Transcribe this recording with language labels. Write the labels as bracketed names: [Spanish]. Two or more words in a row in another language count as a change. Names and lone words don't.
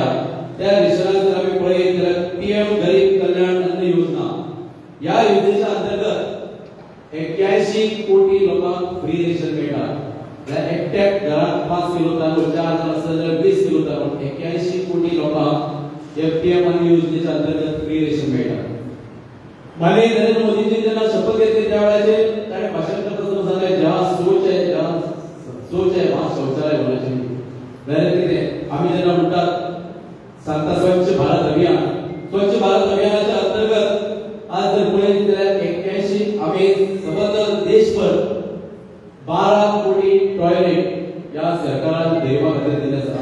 [Konkani] त्या रेशनाक जर आमी पळयत जाल्यार पीएम गरीब कल्याण अन्न योजना ह्या योजनेच्या अंतर्गत 81 कोटी लोकांक [English] free ration [Konkani] मेळटा. एकट्याक घरात 5 किलो तांदूळ 4 जण आसत जाल्यार 20 किलो तांदूळ 81 कोटी लोकांक हे पीएम अन्न योजनेच्या अंतर्गत [English] free ration [Konkani] मेळटा. माननीय नरेंद्र मोदीजी जेन्ना शपथ घेतली त्या वेळाचेर ताणें भाशण करतना सांगलें [Hindi] जहाँ सोच है वहाँ शौचालय होना चाहिए. [Konkani] जाल्यार कितें आमी जेन्ना म्हणटात सांगता स्वच्छ भारत अभियान, स्वच्छ भारत अभियानाच्या अंतर्गत आज जर पळयत जाल्यार 81 आमी सबंद देशभर 12 कोटी टॉयलेट या सरकारान देवा खातीर दिले आसा.